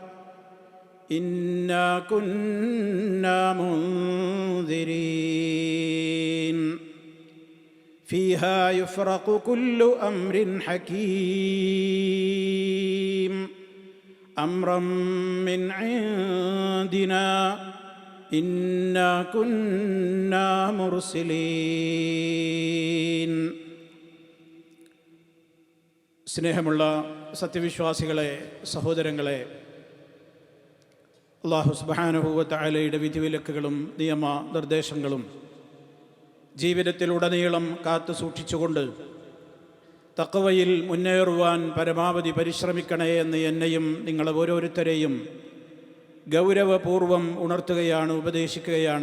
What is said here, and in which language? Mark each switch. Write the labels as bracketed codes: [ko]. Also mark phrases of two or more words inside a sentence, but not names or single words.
[ar] إنا كنا منذرين فيها يفرق كل أمر حكيم أمرا من عندنا إنا كنا مرسلين. [ml] സ്നേഹമുള്ള സത്യവിശ്വാസികളെ, സഹോദരങ്ങളെ, അല്ലാഹു സുബ്ഹാനഹു വ തആലയുടെ വിധിവിലക്കുകളും നിയമ നിർദ്ദേശങ്ങളും ജീവിതത്തിലുടനീളം കാത്തു സൂക്ഷിച്ചുകൊണ്ട് തഖ്വയിൽ മുന്നേറുവാൻ പരമാവധി പരിശ്രമിക്കണേ എന്ന് എന്നെയും നിങ്ങളെ ഓരോരുത്തരെയും ഗൗരവപൂർവം ഉണർത്തുകയാണ്, ഉപദേശിക്കുകയാണ്.